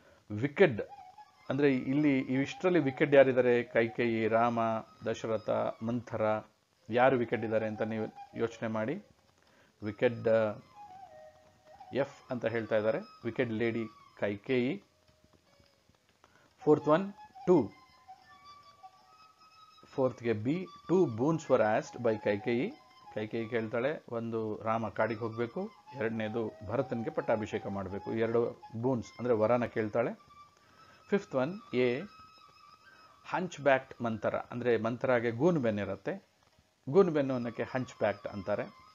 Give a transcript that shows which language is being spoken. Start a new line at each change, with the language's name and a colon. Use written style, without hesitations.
Kannada: Wicked ಅಂದರೆ ಇಲ್ಲಿ ಇಷ್ಟರಲ್ಲಿ ವಿಕೆಡ್ ಯಾರಿದ್ದಾರೆ? ಕೈಕೇಯಿ, ರಾಮ, ದಶರಥ, ಮಂಥರ, ಯಾರು ವಿಕೆಡ್ ಇದ್ದಾರೆ ಅಂತ ನೀವು ಯೋಚನೆ ಮಾಡಿ. ವಿಕೆಡ್ ಎಫ್ ಅಂತ ಹೇಳ್ತಾ ಇದ್ದಾರೆ,
English: Wicked lady Kaikeyi. Fourth one 2. ಫೋರ್ತ್ಗೆ B, 2 boons were asked by Kaikeyi.
Kannada: Kaikeyi ಕೇಳ್ತಾಳೆ, ಒಂದು ರಾಮ ಕಾಡಿಗೆ ಹೋಗಬೇಕು, ಎರಡನೇದು ಭರತನಿಗೆ ಪಟ್ಟಾಭಿಷೇಕ ಮಾಡಬೇಕು. 2 ಬೂನ್ಸ್ ಅಂದರೆ ವರನ ಕೇಳ್ತಾಳೆ.
English: fifth one a, hunchbacked Manthara
Kannada: ಅಂದರೆ ಮಂತರಾಗೆ ಗೂನು ಬೆನ್ನಿರುತ್ತೆ, ಗೂನು ಬೆನ್ನು ಅನ್ನೋಕ್ಕೆ ಹಂಚ್ ಬ್ಯಾಕ್ಟ್ ಅಂತಾರೆ.